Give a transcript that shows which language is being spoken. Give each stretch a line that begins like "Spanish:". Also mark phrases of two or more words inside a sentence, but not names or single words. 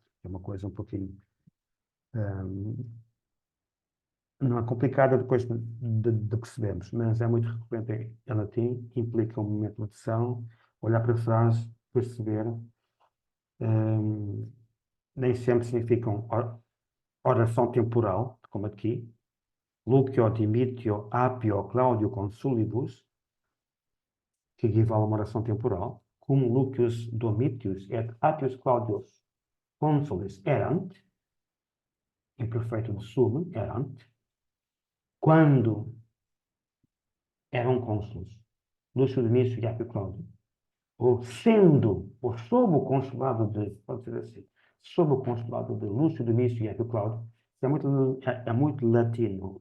Portuguese: É uma coisa um pouquinho não é complicada depois de percebermos, mas é muito recorrente em latim, implica um momento de atenção, olhar para a frase, perceber, nem sempre significam oração temporal, como aqui, Lucio Dimitio Apio Claudio Consulibus, que equivale a uma oração temporal, como
Latin: Lucius Domitius et Appius Claudius Consulis erant,
Portuguese: imperfeito de sub, erant, quando eram cônsules, Lúcio Domício e Apio Cláudio, ou sendo, ou sob o consulado de, pode ser assim, sob o consulado de Lúcio Domício e Apio Cláudio, é muito latino.